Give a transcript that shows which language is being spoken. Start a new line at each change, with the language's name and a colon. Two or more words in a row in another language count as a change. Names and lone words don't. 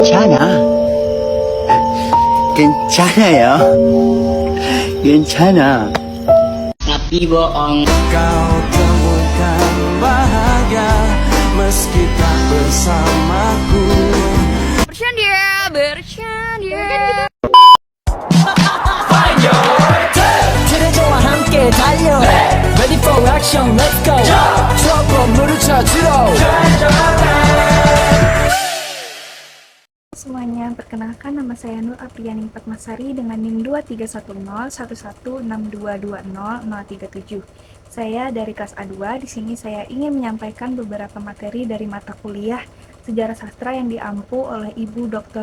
Korean: 괜찮아. 괜찮아요. 괜찮아.
Indonesian: Tapi bohong. Kau temukan bahagia meski tak bersamaku. bercanda.
Korean: 그대저와 함께 달려
English: Ready for action, let's go
Korean: 트러블 물을 찾으러
Indonesian: Semuanya, perkenalkan nama saya Nur Apriani Fatmasari dengan NIM 23101162200037. Saya dari kelas A2. Di sini saya ingin menyampaikan beberapa materi dari mata kuliah Sejarah Sastra yang diampu oleh Ibu Dr.